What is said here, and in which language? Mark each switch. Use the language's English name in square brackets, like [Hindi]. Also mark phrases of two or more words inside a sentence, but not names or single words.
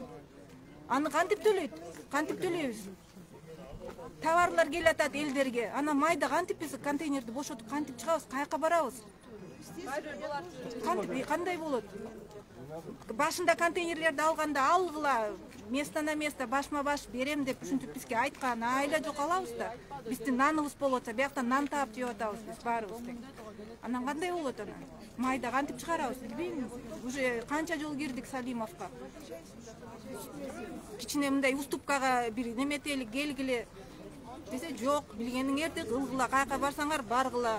[Kyrgyz] Аны кантип төлөйт? Кантип төлөйбүз? Товарлар келип атат элдерге. Анан майда кантип биз контейнерди бошотуп кантип чыгабыз? Каяка барабыз? Кандай болот? башында контейнерлерди алганда алгыла, [Russian] место на место, [Kyrgyz] башма баш берем деп ушинтип бизге айткан. Айла жок алабыз да. Биздин наныбыз болуп атса, бияктан нан таап жеп атабыз биз баарыбыз тең. Анан кандай болот анан? Майда кантип чыгарабыз билбеймиз. Уже канча жол кирдик Салимовка. Кичине мындай уступкага бир неметелик келгиле десе жок, билгениңерди кылгыла, каяка барсаңар баргыла.